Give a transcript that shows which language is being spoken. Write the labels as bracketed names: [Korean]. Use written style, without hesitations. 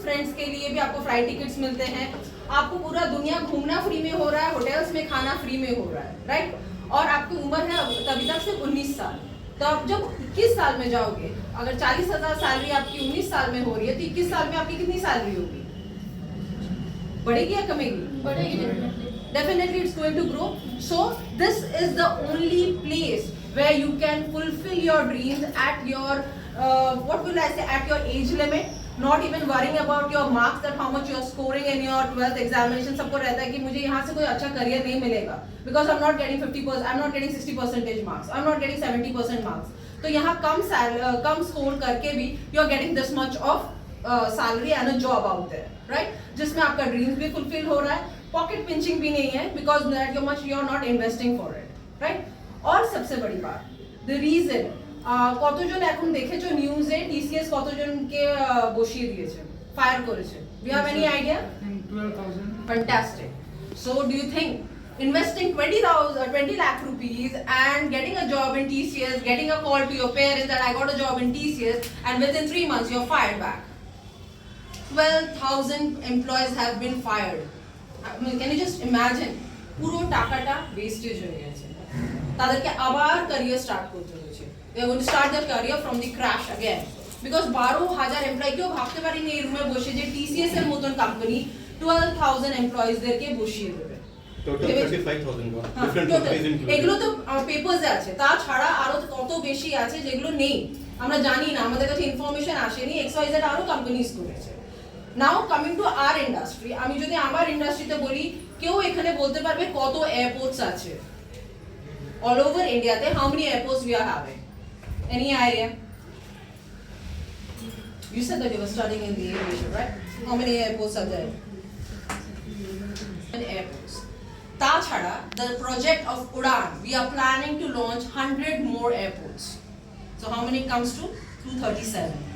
[Hindi] Friends के लिए भी आपको फ्लाइट टिकट्स मिलते हैं, आपको पूरा दुनिया घूमना फ्री में हो रहा है, होटल्स में खाना फ्री में हो रहा है, राइट? और आपकी उम्र है तभी तक सिर्फ 19 साल। तो आप जब 21 साल में जाओगे, अगर 40,000 सैलरी आपकी 19 साल में हो रही है, तो 21 साल में आपकी कितनी सैलरी होगी? बढ़ेगी या कमेगी? बढ़ेगी [English] definitely it's going to grow. So this is the only place where you can fulfill your dreams at your what will I say, at your age limit, not even worrying about your marks, that how much you are scoring in your 12th examination. [Hindi] सबको रहता है कि मुझे यहाँ से कोई अच्छा career नहीं मिलेगा [English] because I'm not getting 50%, I'm not getting 60% marks, I'm not getting 70% marks. [Hindi] तो यहाँ कम स्कोर करके भी [English] you are getting this much of salary and a job out there, right? [Hindi] जिसमें आपका ड्रीम्स भी फुलफिल हो रहा है, पॉकेट पिंचिंग भी नहीं है [English] because that you much you are not investing for it, [Hindi] right? और सबसे बड़ी बात, [English] the reason [Bangla] কতজন এখন দেখেছো নিউজে টিসিএস কতজনকে বসিয়ে দিয়েছে, ফায়ার করেছে? [English] Do you have any idea? 12,000. Fantastic. So do you think investing 20 lakh rupees and getting a job in TCS, getting a call to your parents that I got a job in TCS, and within 3 months you're fired back? 12,000 employees have been fired. I mean, can you just imagine? [Bangla] পুরো টাকাটা wastage হয়ে গেছে, তাদেরকে আবার career start করতে হয়েছে। [English] They are going to start their career from the crash again because [Bangla] 12,000 employee, কেউ ভাবতে পারিনি এই রুমে বসে যে টিসিএস এর মতন কোম্পানি 12,000 এমপ্লয়িজদেরকে বসিয়ে দেবে। [English] Total 35,000 different total countries included. [Bangla] এগুলো তো পেপারসে আছে, তাছাড়া আরো কত বেশি আছে যেগুলো নেই, আমরা জানি না, আমাদের কাছে ইনফরমেশন আসেনি। XYZ আরো কোম্পানিজ করেছে। [English] now coming to our industry, [Bangla] আমি যদি আমার ইন্ডাস্ট্রিতে বলি, কেউ এখানে বলতে পারবে কত এয়ারপোর্টস আছে অল ওভার ইন্ডিয়াতে? [English] How many airports we are having? Any idea? You said that you were studying in the aviation, right? How many airports are there? Airports. Tachada, the project of Udan, we are planning to launch 100 more airports. So how many comes to? 237.